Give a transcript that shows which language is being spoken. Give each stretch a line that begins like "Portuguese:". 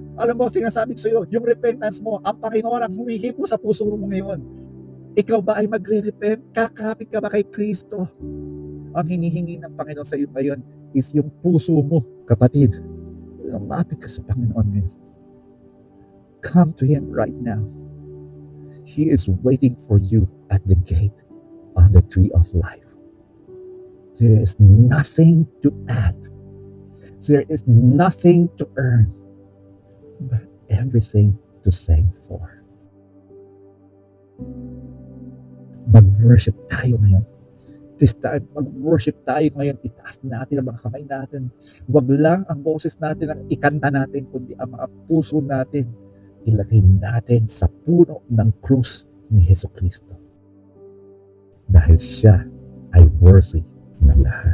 Filipino: Alam mo, sinasabi ko sa iyo, yung repentance mo, ang Panginoon ang humihipo sa puso mo ngayon. Ikaw ba ay magre-repent? Kakapit ka ba kay Kristo? Ang hinihingi ng Panginoon sa iyo ngayon is yung puso mo, kapatid. Lumapit ka sa Panginoon ngayon.
English: Come to Him right now. He is waiting for you at the gate on the tree of life. There is nothing to add. There is nothing to earn, but everything to sing for.
Filipino: Mag-worship tayo ngayon.
English: This time,
Filipino: mag-worship tayo ngayon. Itaas natin ang mga kamay natin. Huwag lang ang boses natin ang ikanta natin, kundi ang mga puso natin ilagay natin sa puno ng krus ni Jesucristo. Dahil siya ay worthy ng lahat.